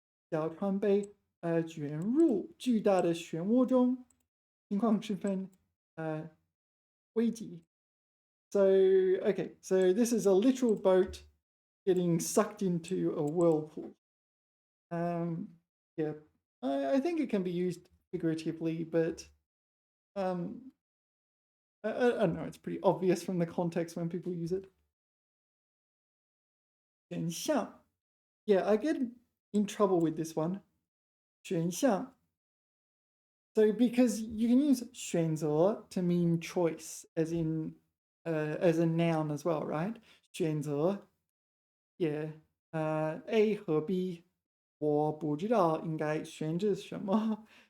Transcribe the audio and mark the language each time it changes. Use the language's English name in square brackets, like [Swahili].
[Chinese] 小船被卷入巨大的漩涡中，情况十分危急. [English] So okay, so this is a literal boat getting sucked into a whirlpool. Yeah, I think it can be used figuratively, but I don't know. It's pretty obvious from the context when people use it. [Chinese] 选项. [English] Yeah, I get in trouble with this one. [Chinese] 选项. [English] So because you can use 选择 to mean choice, as in as a noun as well, right? 选择.Yeah. A 和 B. [Chinese] 我不知道应该选择什么.